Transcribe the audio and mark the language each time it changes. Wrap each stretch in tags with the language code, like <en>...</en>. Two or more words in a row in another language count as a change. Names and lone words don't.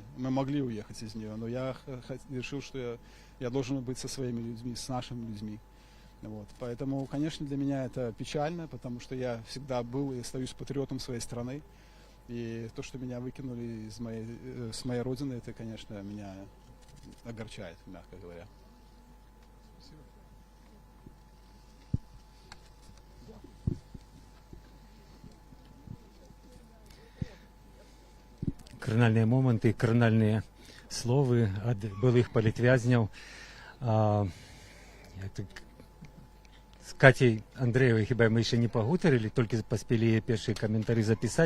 <ru>Мы могли уехать из нее, но я решил, что я должен быть со своими людьми, с нашими людьми. Вот. Поэтому, конечно, для меня это печально, потому что я всегда был и остаюсь патриотом своей страны. И то, что меня выкинули с моей родины, это, конечно, меня огорчает, мягко говоря. Спасибо.</ru> <be>Кранальныя моманты, кранальныя словы ад былых палітвязняў. З Кацей Андрэевай хіба мы яшчэ не пагутарылі, толькі паспелі першыя каментары запісаць.</be>